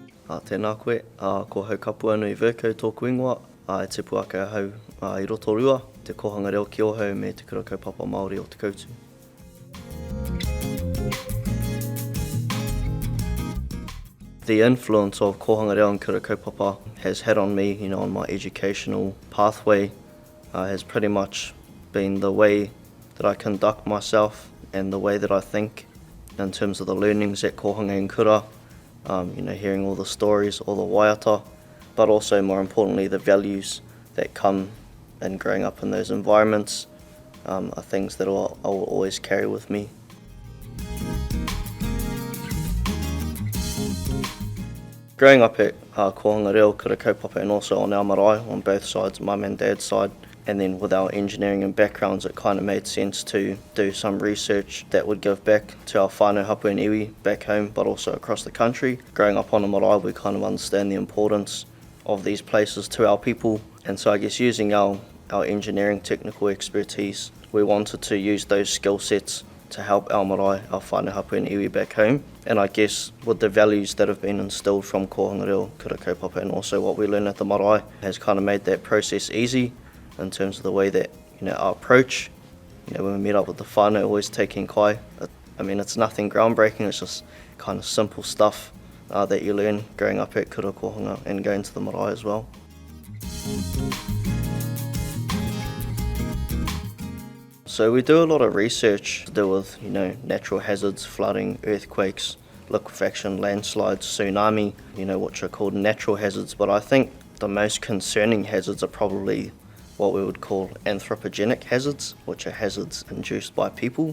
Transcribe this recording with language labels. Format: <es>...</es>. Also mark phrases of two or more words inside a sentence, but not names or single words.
<mi>Tēnā koe, ko Haukapuanui Vercoe tōku ingoa, e te puaka hau I roto rua, te kōhanga reo ki ohau me te kura kaupapa Māori o te koutu.</mi> <en>The influence of</en> <mi>kōhanga reo</mi> <en>and</en> <mi>kura kaupapa</mi> <en>has had on me, on my educational pathway, has pretty much been the way that I conduct myself and the way that I think in terms of the learnings at kōhanga and kura, hearing all the stories, all the waiata, but also more importantly the values that come in growing up in those environments are things that I will always carry with me. Growing up at</en> <mi>kōhanga reo, kura kaupapa,</mi> <en>and also on our marae on both sides, mum and dad's side, and then with our engineering and backgrounds it kind of made sense to do some research that would give back to our</en> <mi>whānau hapu</mi> <en>and iwi back home but also across the country. Growing up on a marae we kind of understand the importance of these places to our people, and so I guess using our engineering technical expertise we wanted to use those skill sets to help our marae, our</en> <mi>whānau hapu</mi> <en>and iwi back home, and I guess with the values that have been instilled from</en> <mi>kōhanga reo, kura kaupapa,</mi> <en>and also what we learn at the marae has kind of made that process easy in terms of the way that our approach, when we meet up with the whānau, always taking kai. It's nothing groundbreaking, it's just kind of simple stuff that you learn growing up at</en> <mi>kura kōhanga</mi> <en>and going to the marae as well. So we do a lot of research to do with natural hazards, flooding, earthquakes, liquefaction, landslides, tsunami, which are called natural hazards, but I think the most concerning hazards are probably what we would call anthropogenic hazards, which are hazards induced by people.</en>